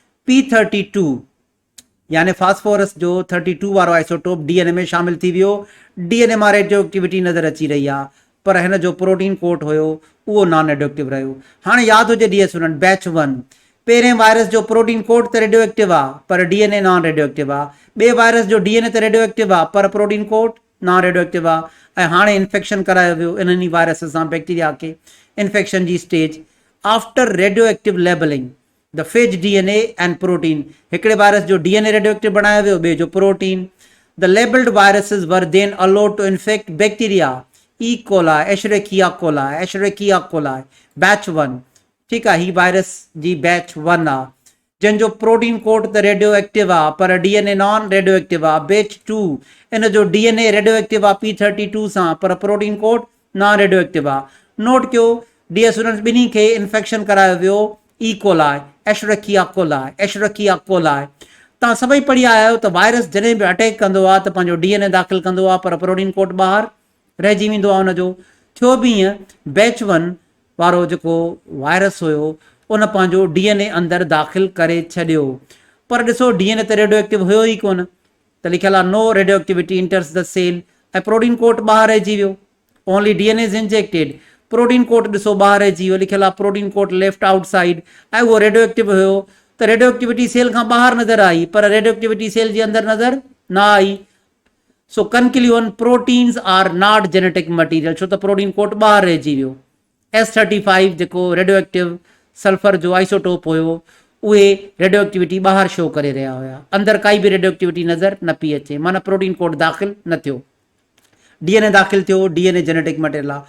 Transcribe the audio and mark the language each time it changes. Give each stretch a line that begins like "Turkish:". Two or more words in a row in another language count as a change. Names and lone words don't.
Sindhi: P32 यानी फास्फोरस जो 32 वारो आइसोटोप DNA में शामिल थी वियो, DNA मां
English: radio activity
Sindhi: नज़र अची रही आहे, पर हिन जो
English: protein coat
Sindhi: हुयो उहो
English: non radio active
Sindhi: रहियो। हाणे यादि हुजे
English: dear student,
Sindhi: बैच 1 पहिरें वायरस जो
English: protein coat
Sindhi: त
English: radio active
Sindhi: आहे पर DNA
English: non radio active
Sindhi: आहे। ॿिए वायरस जो DNA त
English: radio active
Sindhi: आहे पर
English: protein coat non radio active
Sindhi: आहे। ऐं हाणे इन्फेक्शन करायो वियो इन्हनि वायरस सां बैक्टीरिया खे।
English: इन्फेक्शन जी stage after radio active labeling the phage DNA and protein, हिकिड़े वायरस जो DNA रेडियो एक्टिव बणायो वियो, ॿिए जो प्रोटीन। the labeled viruses were then allowed to infect bacteria E. coli, Escherichia coli, batch 1,
Sindhi: ठीकु आहे। ही वायरस जी बैच 1 आहे जंहिंजो
English: protein coat
Sindhi: त
English: radio active
Sindhi: आहे पर DNA
English: non radio active
Sindhi: आहे। बैच 2 इन जो DNA
English: radio active
Sindhi: आहे P32 सां पर
English: protein coat non radio active
Sindhi: आहे। नोट कयो
English: dear students,
Sindhi: ॿिन्ही खे इन्फेक्शन करायो वियो E. coli, एशरेकिया कोलाई। तव्हां सभई पढ़ी आया आहियो त वायरस जॾहिं बि अटैक कंदो आहे त पंहिंजो DNA दाख़िल कंदो आहे पर
English: protein coat
Sindhi: ॿाहिरि रहिजी वेंदो आहे हुनजो। थियो बि ईअं, बैच 1 वारो जेको वायरस हुयो उन पंहिंजो DNA अंदरि दाख़िल करे छॾियो, पर ॾिसो DNA त
English: radio active
Sindhi: हुयो ई कोन, त लिखियलु आहे
English: no radio activity enters the cell,
Sindhi: ऐं प्रोटीन कोट ॿाहिरि रहिजी वियो।
English: only DNA is injected, protein coat
Sindhi: ॾिसो ॿाहिरि रहिजी वियो, लिखियलु आहे
English: protein coat left outside,
Sindhi: ऐं उहो
English: radio active
Sindhi: हुयो त
English: radio activity cell
Sindhi: खां ॿाहिरि नज़र आई पर
English: radio activity cell
Sindhi: जे अंदरि नज़र न आई।
English: so conclusion, proteins are not genetic material,
Sindhi: छो त प्रोटीन कोट ॿाहिरि रहिजी वियो। S35 जेको
English: radio active sulphur
Sindhi: जो आइसोटोप हुयो उहे
English: radio activity
Sindhi: ॿाहिरि शो करे रहिया हुया, अंदरि काई बि
English: radio activity
Sindhi: नज़र न पई अचे, माना
English: protein coat
Sindhi: दाख़िल न थियो। DNA दाख़िल थियो, DNA
English: genetic material
Sindhi: आहे।